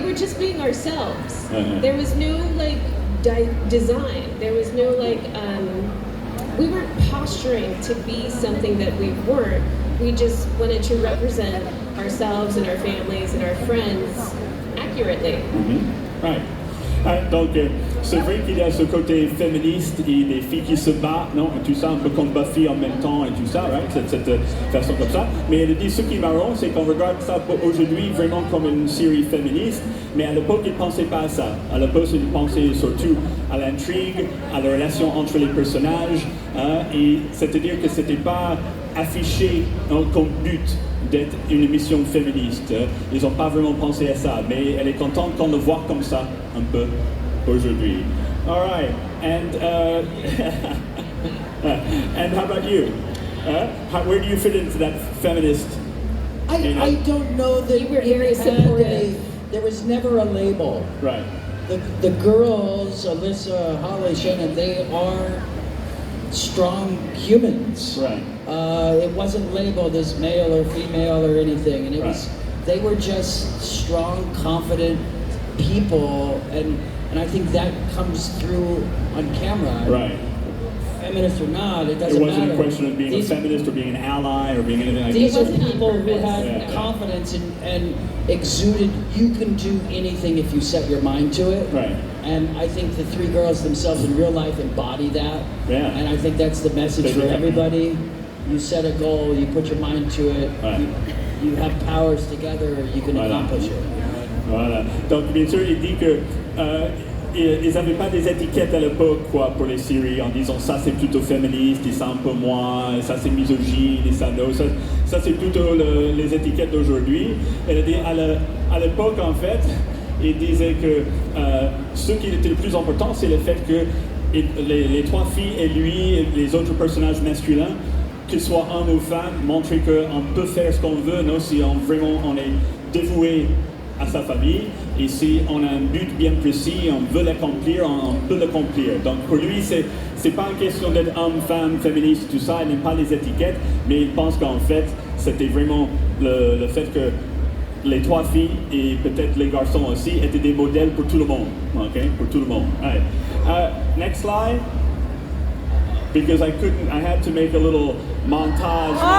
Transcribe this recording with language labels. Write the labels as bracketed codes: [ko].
[en] We were just being ourselves. There was no like design. There was no like, we weren't posturing to be something that we weren't. We just wanted to represent ourselves and our families and our friends accurately. Mm-hmm. Right. [fr] Donc, c'est vrai qu'il y a ce côté féministe et des filles qui se battent, non, et tout ça, un peu comme Buffy en même temps et tout ça, right? Cette façon comme ça. Mais elle dit, ce qui est marrant, c'est qu'on regarde ça aujourd'hui vraiment comme une série féministe, mais à l'époque, ils ne pensaient pas à ça. À l'époque, ils pensaient surtout à l'intrigue, à la relation entre les personnages, hein, et c'est-à-dire que c'était pas affiché comme but d'être une émission féministe. Ils n'ont pas vraiment pensé à ça, mais elle est contente qu'on le voit comme ça un peu aujourd'hui. [en] All right, and and how about you? Where do you fit into that feminist? I don't know that You were very supportive. There was never a label. Right. The girls, Alyssa, Holly, Shannon, they are strong humans. Right. It wasn't labeled as male or female or anything, and they were just strong, confident people, and I think that comes through on camera. Right. Feminist or not, it doesn't matter. It wasn't a question of being a feminist or being an ally or being anything like that. These are wasn't on people who purpose. had confidence and exuded, you can do anything if you set your mind to it. Right. And I think the three girls themselves in real life embody that. Yeah. And I think that's the message for everybody. You set a goal, you put your mind to it, you have powers together, you can accomplish it. [fr] Voilà. Donc, bien sûr, il dit que ils n'avaient pas des étiquettes à l'époque, quoi, pour les séries, en disant ça c'est plutôt féministe, et ça un peu moins, et ça c'est misogyne, et ça non. Ça c'est plutôt les étiquettes d'aujourd'hui. Elle a dit à l'époque, en fait, il disait que ce qui était le plus important, c'est le fait que les trois filles et lui, et les autres personnages masculins, que ce soit homme ou femme, montrer qu'on peut faire ce qu'on veut, non, si on est dévoué à sa famille, et si on a un but bien précis, on veut l'accomplir, on peut l'accomplir. Donc pour lui, c'est pas une question d'être homme, femme, féministe, tout ça, il n'aime pas les étiquettes, mais il pense qu'en fait, c'était vraiment le fait que les trois filles, et peut-être les garçons aussi, étaient des modèles pour tout le monde, okay? Pour tout le monde. [en] All right. Next slide. Because I had to make a little montage.